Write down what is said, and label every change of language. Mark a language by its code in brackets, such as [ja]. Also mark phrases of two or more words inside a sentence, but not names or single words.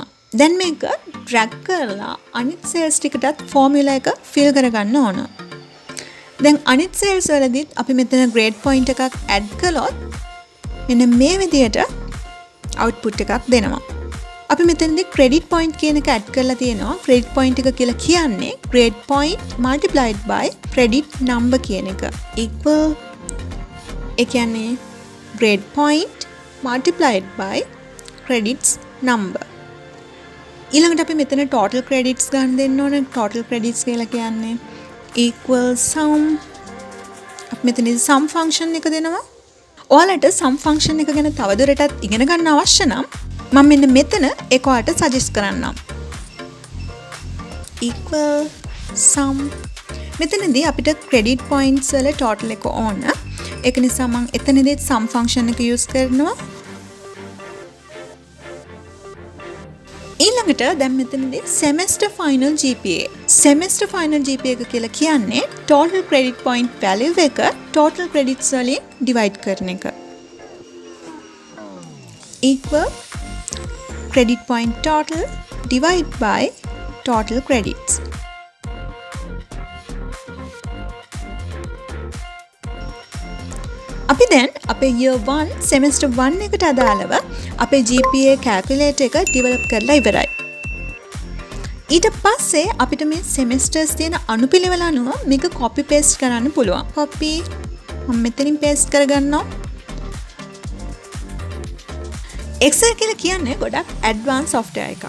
[si] දැන් මේක drag කරලා අනිත් cells ටිකටත් formula එක fill කරගන්න ඕන. දැන් අනිත් cells වලදීත් අපි මෙතන [en] grade point [si] එකක් add කළොත් මෙන්න මේ විදිහට output එකක් දෙනවා. අපි මෙතනදී [en] credit point [si] කියන එක add කරලා තියෙනවා. [en] credit point [si] එක කියලා කියන්නේ [en] grade point multiplied by credit number [si] කියන එක. equal ඒ කියන්නේ [en] grade point multiplied by credits number. [si] ඊළඟට අපි මෙතන [en] total credits [si] ගන්න දෙන්න ඕනේ. [en] total credits [si] කියලා කියන්නේ [en] equal sum. [si] අපි මෙතනදී [en] sum function [si] එක දෙනවා. ඔයාලට [en] sum function [si] එක ගැන තවදුරටත් ඉගෙන ගන්න අවශ්‍ය නම් මම මෙන්න මෙතන ඒක ඔයාලට suggest කරන්නම්. [en] equal sum. [si] මෙතනදී අපිට [en] credit points [si] වල total එක ඕන. ඒක නිසා මම එතනදී [en] sum function [si] එක use කරනවා. ඊළඟට දැන් මෙතනදී [en] semester final GPA. semester final GPA [si] එක කියලා කියන්නේ [en] total credit point value [si] එක [en] total credits [si] වලින් divide කරන එක. [en] equal credit point total divide by total credits. [si] අපි දැන් අපේ [en] year 1 semester 1 [si] එකට අදාළව අපේ [en] GPA calculator [si] එක develop කරලා ඉවරයි. ඊට පස්සේ අපිට මේ semesters තියෙන අනුපිළිවෙල අනුව මේක [en] copy paste [si] කරන්න පුළුවන්. copy මම මෙතනින් paste කරගන්නවා. Excel කියලා කියන්නේ ගොඩක් [en] advanced software [si] එකක්.